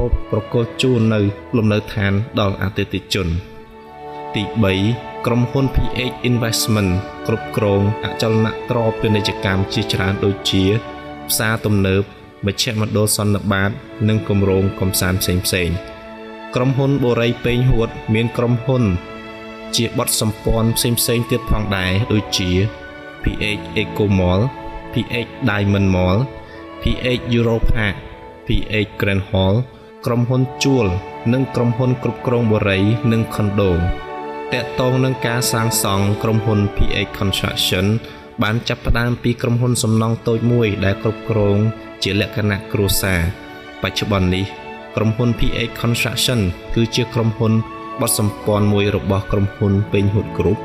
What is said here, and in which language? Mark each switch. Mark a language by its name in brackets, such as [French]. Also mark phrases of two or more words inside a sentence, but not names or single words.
[Khmer] តប្រគល់ជូននៅលំនៅឋានដល់អតិថិជនទី3ក្រុមហ៊ុន PH Investment គ្រប់គ្រងអចលនទ្រព្យពាណិជ្ជកម្មជាច្រើនដូចជាផ្សារទំនើបមជ្ឈមណ្ឌលសន្និបាតនិងគម្រោងកំសាន្តផ្សេងៗក្រុមហ៊ុនបូរីពេញហួតមានក្រុមហ៊ុនជាបទសម្ព័ន្ធផ្សេងៗទៀតផងដែរដូចជា PH Eco Mall, PH Diamond Mall, PH Europark, PH Grand Hall ក្រុមហ៊ុនជួលនិងក្រុមហ៊ុនគ្រប់គ្រងបូរីនិងខុនដូតាក់ទងនឹងការសាងសង់ក្រុមហ៊ុន PH Construction បានចាប់ ផ្ដើមពីក្រុមហ៊ុនសំណង់តូចមួយដែលគ្រប់គ្រងជាលក្ខណៈគ្រួសារបច្ចុប្បន្ននេះក្រុមហ៊ុន PH Construction គឺជាក្រុមហ៊ុនបទសម្ព័ន្ធមួយរបស់ក្រុមហ៊ុនពេញហួតគ្រប់